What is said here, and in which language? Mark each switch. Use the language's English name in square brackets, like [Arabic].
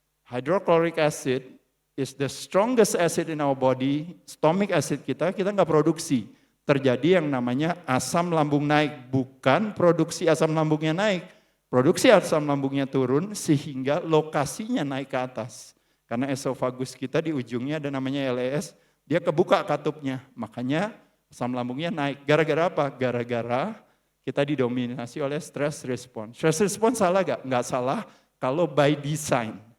[English] Hydrochloric acid is the strongest acid in our body. [Indonesian] Stomach acid kita nggak produksi. Terjadi yang namanya asam lambung naik. Bukan produksi asam lambungnya naik. Produksi asam lambungnya turun sehingga lokasinya naik ke atas. Karena esofagus kita di ujungnya ada namanya LES. Dia kebuka katupnya. Makanya asam lambungnya naik. Gara-gara apa? Gara-gara kita didominasi oleh stress response. Stress response salah gak? Nggak salah kalau [English] by design.